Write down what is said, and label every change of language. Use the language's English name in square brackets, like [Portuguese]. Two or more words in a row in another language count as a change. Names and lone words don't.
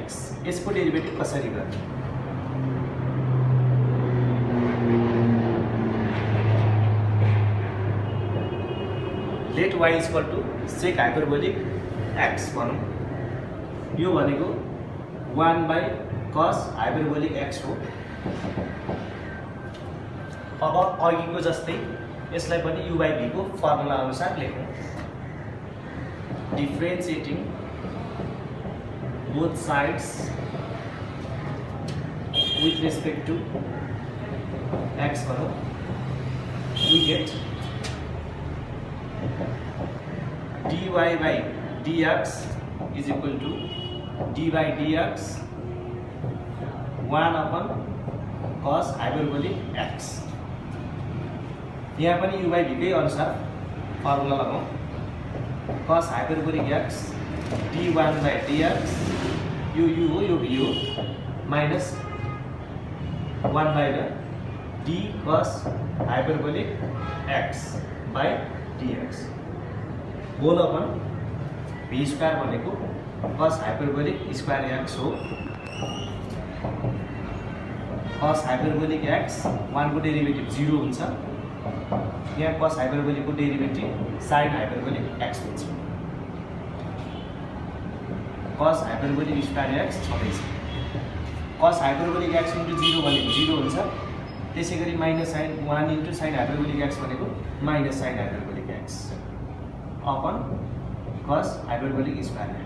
[Nepali] यसको डेरिभेटिभ कसरी गर्ने? [English] let y equal to sec hyperbolic x [Nepali] भनौँ। यो भनेको [English] 1 by cos hyperbolic x [Nepali] हो। अब अघिको जस्तै यसलाई पनि [English] u by v [Nepali] को फर्मुला अनुसार लेखौँ। [English] Differentiating both sides with respect to x भनौँ, we get dy by dx is equal to d by dx 1 upon cos hyperbolic x। [Nepali] यहाँ पनि [English] u by v [Nepali] कै अनुसार फर्मुला लगाऊँ। [English] cos hyperbolic x d1 by dx [Nepali] यो u हो यो v हो [English] minus 1 by the d cos hyperbolic x by dx whole upon v square भनेको cos hyperbolic square x हो। cos hyperbolic x [Nepali] 1 को डेरिभेटिभ 0 हुन्छ। यहाँ [English] cos hyperbolic [Nepali] को डेरिभेटिभ [English] sin hyperbolic x [Nepali] हुन्छ। [English] cos hyperbolic square x छँदैछ। cos hyperbolic x into 0 [Nepali] भनेको 0 हुन्छ। त्यसै गरी [English] minus sin 1 into sin hyperbolic x भनेको minus sin hyperbolic x upon cos hyperbolic square x.